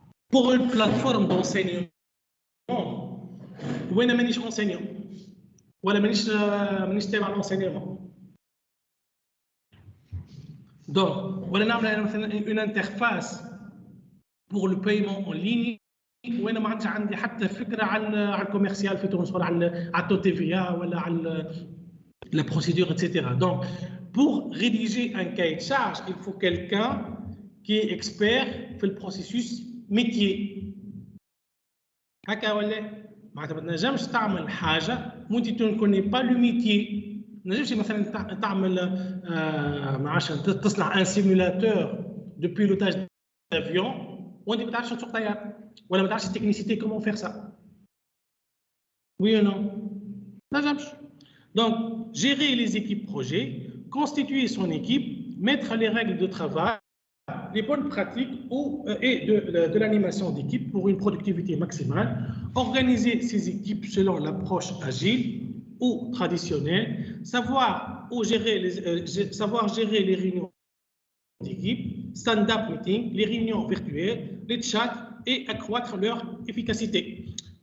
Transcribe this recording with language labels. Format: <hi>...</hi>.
<fr>pour une plateforme d'enseignement, où je suis enseignant, ou je suis l'enseignement. Donc, on a une interface pour le paiement en ligne.</fr> <ar>وأنا ما عادش عندي حتى فكرة على الكوميرسيال في تونس ولا على التو تي في ا ولا على</ar> <fr>la procédure, etc. Donc, pour rédiger un cahier de charge, il faut quelqu'un qui est expert</fr> <ar>في البروسيسوس</ar> <fr>métier.</fr> <ar>هكا ولا معناتها ما تنجمش تعمل حاجة وانت</ar> <fr>ne connais pas le métier.</fr> <ar>ما تنجمش مثلا تعمل ما عادش تصنع</ar> <fr>un simulateur de pilotage d'avion</fr> <ar>وانت ما تعرفش تسوق طيارة ولا ما تعرفش التكنيسيتي</ar> <fr>comment faire ça. Oui ou non?</fr> <ar>ما تنجمش.</ar> <fr>Donc, gérer les équipes projets, constituer son équipe, mettre les règles de travail, les bonnes pratiques et de l'animation d'équipe pour une productivité maximale, organiser ses équipes selon l'approche agile ou traditionnelle, savoir gérer les réunions d'équipe, stand-up meeting, les réunions virtuelles, les chats et accroître leur efficacité.</fr>